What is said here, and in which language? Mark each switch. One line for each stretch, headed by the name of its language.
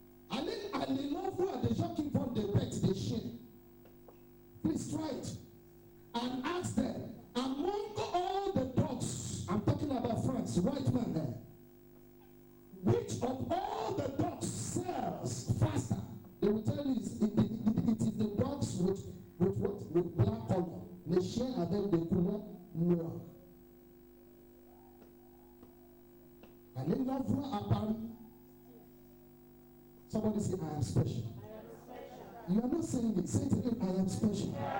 French: Allez leur voir des gens qui vendent des bêtes, des chiens.
English: Please try it and ask them, among all the dogs, I'm talking about France, white man there, which of all the dogs sells faster? They will tell you it is the dogs with what? With black color.
French: Les chiens avec des couleurs noires. Allez leur voir à Paris.
English: Somebody say, I am special. You are not saying it. Say it again, I am special.